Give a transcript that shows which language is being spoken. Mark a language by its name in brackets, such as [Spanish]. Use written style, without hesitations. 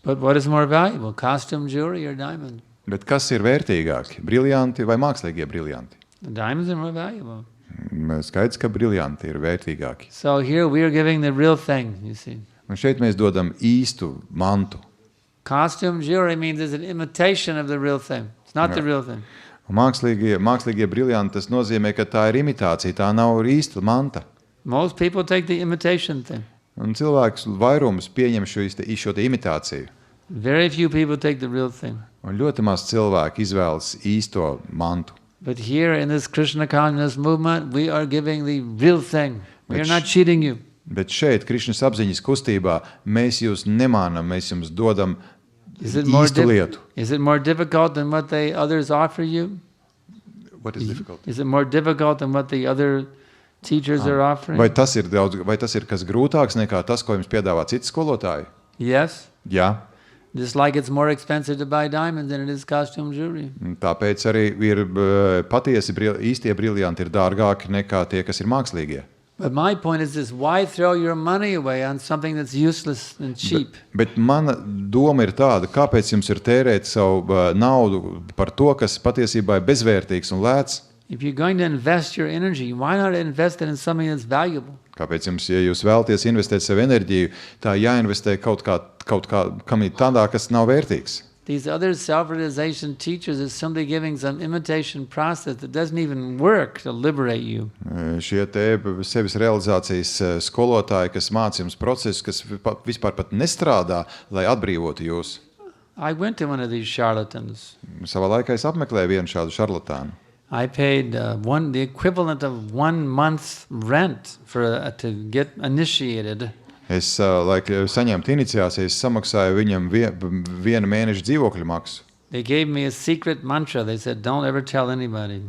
[English] But what is more valuable, costume jewelry or diamond? [Latvian] Bet kas ir vērtīgāki, briljanti vai mākslīgie briljanti? [English] The diamonds are more valuable. [Latvian] Skaidrs, ka briljanti ir vērtīgāki. [English] So here we are giving the real thing, you see. [Latvian] Un šeit mēs dodam īstu mantu. [English] Costume jewelry means it's an imitation of the real thing. It's not the real thing. [Latvian] Un mākslīgie briljanti, tas nozīmē, ka tā ir imitācija, tā nav īsta manta. [English] Most people take the imitation thing. [Latvian] Un cilvēks vairums pieņem šo te imitāciju. [English] Very few people take the real thing. [Latvian] Un ļoti maz cilvēki izvēlas īsto mantu. [English] But here in this Krishna consciousness movement, we are giving the real thing. We are not cheating you. [Latvian] Bet šeit, Krišnas apziņas kustībā, mēs jūs nemānam, mēs jums dodam īstu lietu. [English] Is it more difficult than what the others offer you? What is difficult? Is it more difficult than what the other teachers are offering? [Latvian] Vai tas ir kas grūtāks nekā tas, ko jums piedāvā citi skolotāji? [English] Yes. [Latvian] Jā. [English] Just like it's more expensive to buy diamonds than it is costume jewelry. [Latvian] Tāpēc arī ir patiesi īstie briljanti ir dārgāki nekā tie, kas ir mākslīgie. [English] But my point is this, why throw your money away on something that's useless and cheap? [Latvian] Bet mana doma ir tāda, kāpēc jums ir tērēt savu naudu par to, kas patiesībā ir bezvērtīgs un lēts? [English] If you're going to invest your energy, why not invest it in something that's valuable? [Latvian] Kāpēc jums, ja jūs vēlaties investēt savu enerģiju, tā jāinvestē kaut kā kam ir tādā, kas nav vērtīgs? [English] These other self-realization teachers is simply giving some imitation process that doesn't even work to liberate you. [Latvian] Šie te sevis realizācijas skolotāji, kas māca jums procesus, kas vispār pat nestrādā, lai atbrīvotu jūs. [English] I went to one of these charlatans. [Latvian] Savā laikā es apmeklēju vienu šādu šarlatānu. [English] I paid the equivalent of 1 month's rent to get initiated. [Latvian] Es, lai saņemtu iniciācijas, samaksāju viņam vienu mēnešu dzīvokļu maksu. [English] They gave me a secret mantra. They said, don't ever tell anybody.